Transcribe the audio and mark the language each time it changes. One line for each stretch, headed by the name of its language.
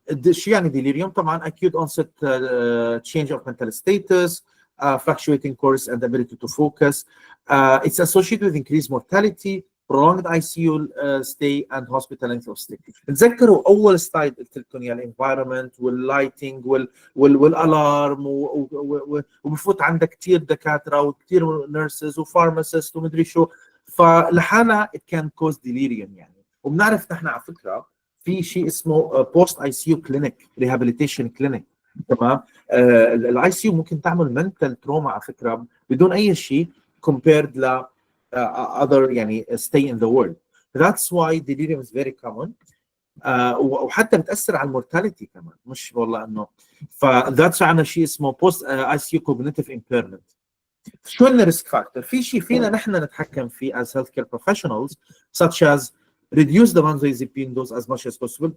Arabic: شو يعني ديليريوم؟ طبعا
English: acute onset change of mental status, fluctuating course and ability to focus. It's associated with increased mortality, prolonged ICU stay and hospital length of stay.
Arabic: تذكروا اول سلايد قلت لكم يا الانفايرمنت واللايتنج والالارم وبفوت عندك كثير دكاتره وكثير نيرسز وفارماسيست ومدري شو، فلحالها
English: it can cause delirium
Arabic: يعني. وبنعرف نحن على فكره في شيء اسمه بوست اي سي يو كلينيك ريهابيليتيشن كلينيك. تمام. الاي سي يو ممكن تعمل منتال تروما على فكره بدون اي شيء compared ل other يعني
English: stay in the world. That's why delirium is very common.
Arabic: وحتى بتاثر على المورتاليتي كمان، مش والله انه فذاتس عندنا شيء اسمه بوست اي سي يو كوجنيتيف امبيرمنت. شو الريسك فاكتور؟ في شيء فينا نحن نتحكم فيه
English: as healthcare professionals such as reduce the benzodiazepine dose as much as possible.